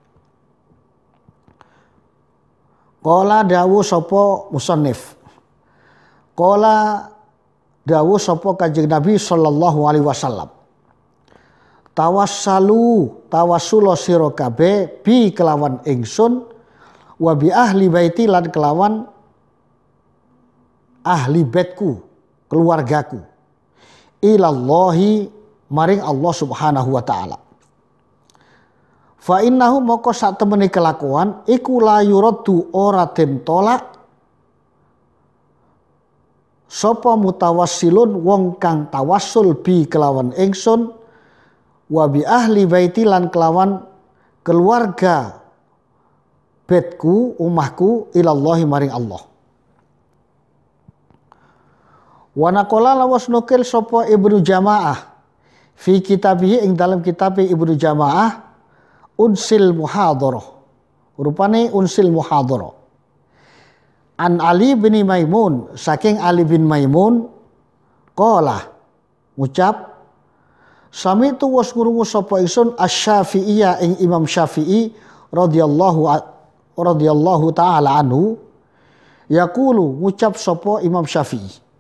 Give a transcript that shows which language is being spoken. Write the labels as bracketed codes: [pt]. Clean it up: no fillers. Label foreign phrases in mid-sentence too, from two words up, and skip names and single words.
[jv] Qala dawu sapa musannif, qala dawu sapa Kanjeng Nabi [ar] sallallahu alaihi wasallam, [jv] tawassul sira kabeh bi kelawan ingsun [ar] wa bi ahli baiti [jv] lan kelawan ahli baitku, keluargaku, ilallahi maring Allah [ar] Subhanahu wa ta'ala. Fa innahu [jv] moko sak temene kelakuan iku [ar] la yuraddu [jv] ora den tolak sapa mutawassilun wong kang tawassul bi kelawan ingsun [ar] wa bi ahli baiti [jv] lan kelawan keluarga baitku, umahku, ilallahi maring Allah. [ar] Wa naqala [jv] lawas nukil sapa Ibnu Jamaah [ar] fi kitabihi [jv] ing dalam kitab Ibnu Jamaah unsil muhadharah, rupane unsil muhadharah, an Ali bin Maimun saking Ali bin Maimun qala ngucap sami'tu was krungu sapa ingsun asy-Syafi'iyya ing Imam Syafi'i [ar] radhiyallahu taala anhu [jv] yaqulu ngucap sapa Imam Syafi'i,